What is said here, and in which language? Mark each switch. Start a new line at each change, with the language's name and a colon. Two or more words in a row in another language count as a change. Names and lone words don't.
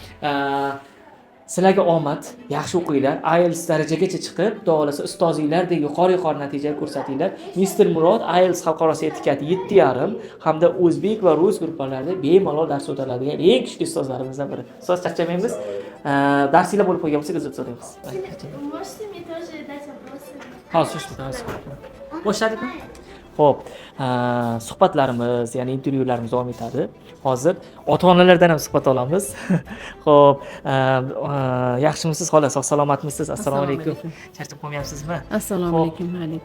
Uzbek: Sizlarga omad, yaxshi o'qinglar, IELTS darajagacha chiqib, xudo xolasa ustozinglardek yuqori natija ko'rsatinglar. Mr. Murod IELTS xalqaro sertifikati 7.5 hamda o'zbek va rus gruppalarida bemalol dars o'tadigan eng kuchli ustozlarimizdan biri. Ustoz, charchamaymiz. Darsinglar bo'lib qo'ygan bo'lsa, kuzatib so'raymiz.
Russian: Можете мне тоже дать вопросы?
Uzbek: Hozir boshladikmi? Xo'p, suhbatlarimiz, ya'ni intervyularimiz davom etadi. Hozir ota-onalardan ham suhbat olamiz. Xo'p, yaxshimisiz, xola? Sog' salomatmisiz? Assalomu alaykum. Charchab qolmayapsizmi? Assalomu alaykum. Alaykum.